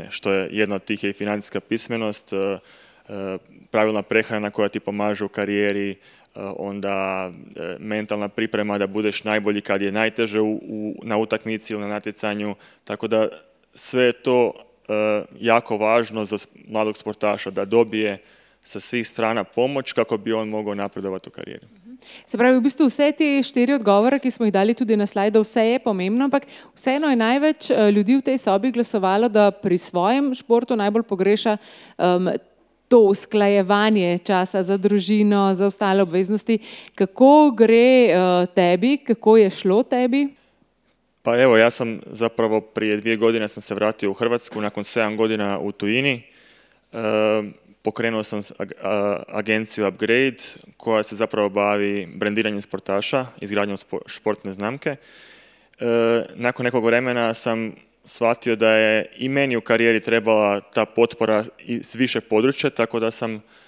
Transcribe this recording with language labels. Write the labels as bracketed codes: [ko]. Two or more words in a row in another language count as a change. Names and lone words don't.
[hr] Što je jedna od tih je i financijska pismenost, pravilna prehrana koja ti pomaže u karijeri, onda mentalna priprema da budeš najbolji kad je najteže na utakmici ili na natjecanju. Tako da sve je to jako važno za mladog sportaša da dobije sa svih strana pomoć kako bi on mogao napredovati u karijeri. [sl] Se pravi, v bistvu vse te 4 odgovore, ki smo jih dali tudi na slajdu, vse je pomembno, ampak vseeno je največ ljudi v tej sobi glasovalo, da pri svojem športu najbolj pogreša to usklajevanje časa za družino, za ostale obveznosti. Kako gre tebi, kako je šlo tebi? [hr] Pa evo, ja sam zapravo prije 2 godine sam se vratio u Hrvatsku nakon 7 godina u tujini. Pokrenuo sam agenciju Upgrade koja se zapravo bavi brendiranjem sportaša, izgradnjom [sl] športne znamke. [hr] Nakon nekog vremena sam shvatio da je i meni u karijeri trebala ta potpora iz više područja, tako da sam